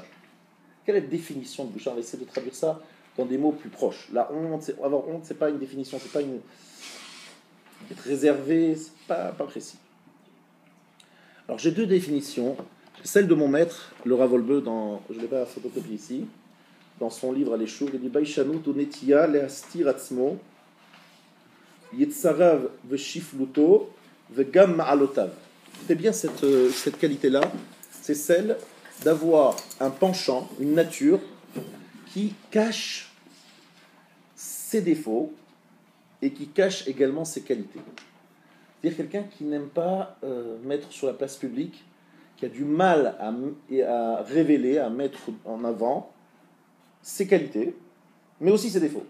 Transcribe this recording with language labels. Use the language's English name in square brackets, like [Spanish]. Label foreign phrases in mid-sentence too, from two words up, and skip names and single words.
[French] Quelle est la définition de Boucha? On va essayer de traduire ça dans des mots plus proches. La honte, avoir honte, c'est pas une définition, c'est pas une... être réservé, c'est pas précis. Alors j'ai deux définitions. Celle de mon maître, le Rav Wolbe, je ne l'ai pas photocopié ici, dans son livre à l'Eshour, il dit [Hebrew] ביישנות הוא נטייה להסתיר עצמו יצריו ושפלותו וגם מעלותיו. [French] C'est bien cette qualité-là, c'est celle d'avoir un penchant, une nature qui cache ses défauts et qui cache également ses qualités. C'est-à-dire quelqu'un qui n'aime pas mettre sur la place publique, qui a du mal à révéler, à mettre en avant ses qualités, mais aussi ses défauts.